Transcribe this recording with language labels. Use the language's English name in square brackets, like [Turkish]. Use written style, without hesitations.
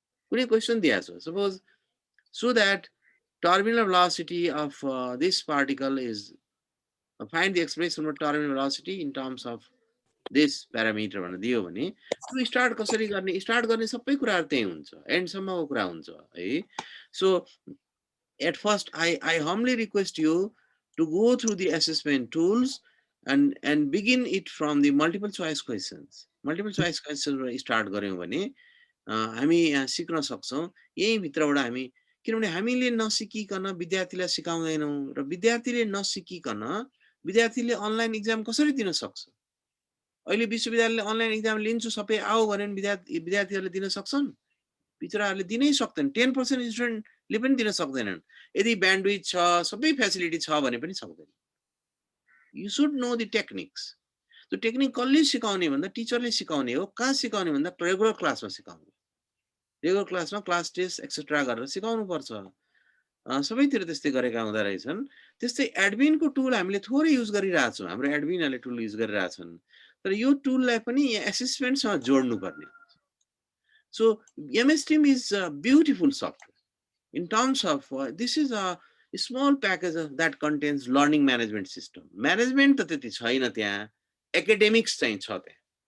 [Nepali] कुनै क्वेशन दिएको छ, suppose [English] so that terminal velocity of this particle is, find the expression for terminal velocity in terms of this parameter [Nepali] भनेर दियो भने त्यो स्टार्ट कसरी गर्ने, स्टार्ट गर्ने सबै कुराहरु त्यही हुन्छ, एन्ड सम्मको कुरा हुन्छ है। [English] So at first I humbly request you to go through the assessment tools and begin it from the multiple choice questions. [Nepali] Multiple choice questions start गऱ्यौँ भने हामी यहाँ सिक्न सक्छौँ यही भित्रबाट हामी, किनभने हामीले नसिकिकन विद्यार्थीलाई सिकाउँदैनौँ र विद्यार्थीले नसिकिकन विद्यार्थीले अनलाइन इक्जाम कसरी दिन सक्छ? अहिले विश्वविद्यालयले अनलाइन इक्जाम लिन्छु सबै आओ भने विद्यार्थीहरूले दिन सक्छन्? बिचराहरूले दिनै सक्दैन। 10% स्टुडेन्टले पनि दिन सक्दैनन्। यदि ब्यान्डविड्थ छ, सबै फ्यासिलिटी छ भने पनि सक्दैन। [English] You should know the techniques. [Nepali] त्यो टेक्निक कसले सिकाउने भन्दा टिचरले सिकाउने हो। कहाँ सिकाउने भन्दा रेगुलर क्लासमा सिकाउने। रेगुलर क्लासमा क्लास टेस्ट एक्सेट्रा गरेर सिकाउनु पर्छ। सबैतिर त्यस्तै गरेका हुँदा रहेछन्। त्यस्तै एडमिनको टुल हामीले थोरै युज गरिरहेछौँ। हाम्रो एडमिनहरूले टुल युज गरिरहेछन्। तर यो टुललाई पनि यहाँ एसेसमेन्टसँग जोड्नु पर्ने। [English] So MS Team is a beautiful software in terms of this is a small package that contains learning management system. [Nepali] Management त त्यति छैन त्यहाँ, एकाडेमिक्स चाहिँ छ त्यहाँ।